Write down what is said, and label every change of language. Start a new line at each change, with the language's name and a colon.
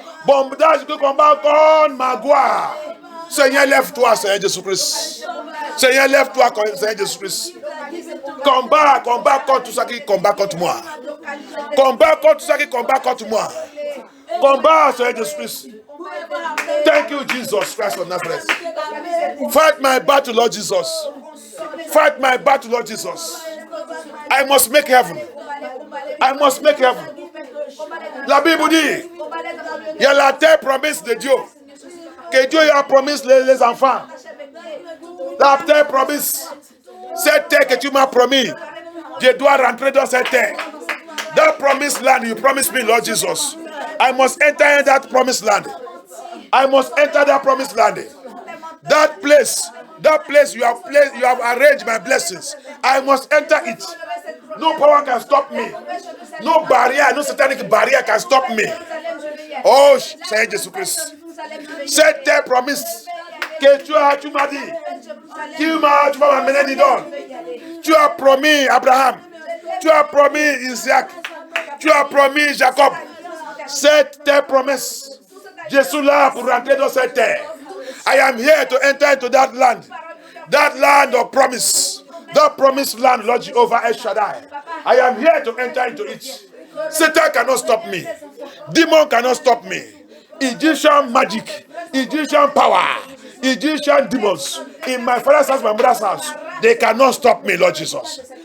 French: Bondage qui combat contre ma gloire. Seigneur, lève-toi, Seigneur Jésus-Christ. Seigneur, lève-toi, Seigneur Jésus-Christ. Combat contre tout ça qui combat contre moi. Combat contre tout ça qui combat contre moi. Combat, Seigneur Jésus-Christ.
English: Thank you, Jesus Christ of Nazareth. Fight my battle, Lord Jesus. Fight my battle, Lord Jesus. I must make heaven. I must make heaven.
French: La Bible dit, il y a la terre promise de Dieu. Que Dieu a promis les enfants. La terre promise. Cette terre que tu m'as promis, je dois rentrer dans cette terre.
English: That promised land you promised me, Lord Jesus. I must enter in that promised land. I must enter that promised land. That place you have arranged my blessings. I must enter it. No power can stop me. No barrier, no satanic barrier can stop me.
French: Oh, Seigneur Jésus-Christ. Cette terre promise que tu m'as dit. Tu vas m'amener dedans. Tu as promis Abraham. Tu as promis Isaac. Tu as promis Jacob. Cette terre promesse. Je suis là pour rentrer dans cette terre.
English: I am here to enter into that land. That land of promise. That promised land, Lord Jehovah El Shaddai. I am here to enter into it. Satan cannot stop me. Demon cannot stop me. Egyptian magic, Egyptian power, Egyptian demons in my father's house, my mother's house, they cannot stop me, Lord Jesus.